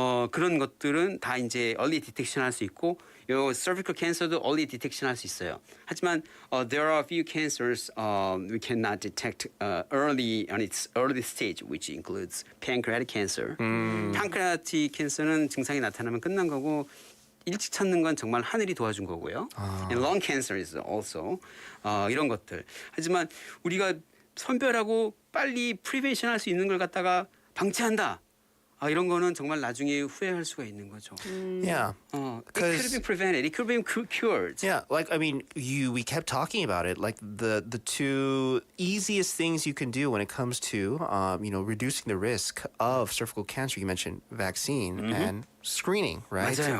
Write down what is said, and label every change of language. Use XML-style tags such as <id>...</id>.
<ko>그런 것들은 다 이제</ko> <en>early detection</en> <ko>할 수 있고 요 cervical cancer도 early detection 할 수 있어요. 하지만</ko> <en>there are a few cancers we cannot detect early on its early stage, which includes pancreatic cancer.</en> <ko>pancreatic cancer는 증상이 나타나면 끝난 거고 일찍 찾는 건 정말 하늘이 도와준 거고요.</ko> <en>And lung cancer is also</en> <ko>이런 것들. 하지만 우리가 선별하고 빨리 프리벤션 할 수 있는 걸 갖다가 방치한다. 이런 거는 정말 나중에 후회할 수가 있는 거죠.</ko> <en>Yeah. It could have been prevented. It could have been cured. Yeah, like I mean, we kept talking about it. Like the two easiest things you can do when it comes to reducing the risk of cervical cancer. You mentioned vaccine and screening, right?</en> <ko>맞아요.</ko>